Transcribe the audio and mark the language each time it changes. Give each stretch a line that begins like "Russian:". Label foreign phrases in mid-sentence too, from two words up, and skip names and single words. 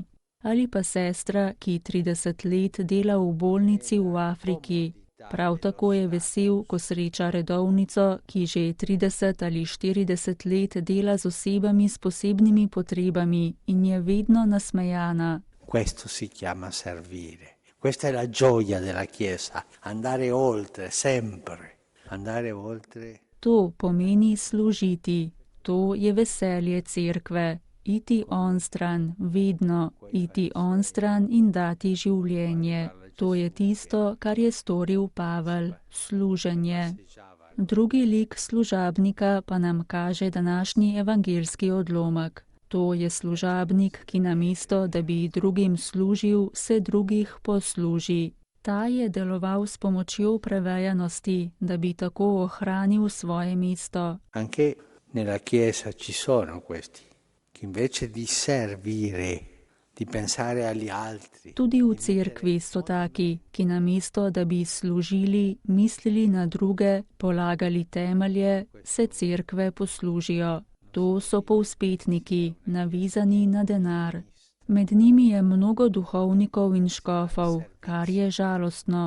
Slovenian: Ali pa sestra, ki 30 let dela v bolnici v Afriki. Prav tako je vesel, ko sreča redovnico, ki že 30 ali 40 let dela z osebami s posebnimi potrebami in je vedno nasmejana.
Italian: Questo si chiama servire. Questa è la gioia della Chiesa, andare oltre, sempre, andare oltre.
Slovenian: To pomeni služiti, to je veselje cerkve, iti onstran, vedno, iti onstran in dati življenje. To je tisto, kar je storil Pavel, služenje. Drugi lik služabnika pa nam kaže današnji evangeljski odlomek. To je služabnik, ki namesto, da bi drugim služil, se drugih posluži. Ta je deloval s pomočjo prevejanosti, da bi tako ohranil svoje mesto.
Italian: Anche nella Chiesa ci sono questi, che invece di servire, di pensare agli altri.
Slovenian: Tudi v cerkvi so taki, ki namesto, da bi služili, mislili na druge, polagali temelje, se cerkve poslužijo. To so povzpetniki, navezani na denar. Med njimi je mnogo duhovnikov in škofov, kar je žalostno.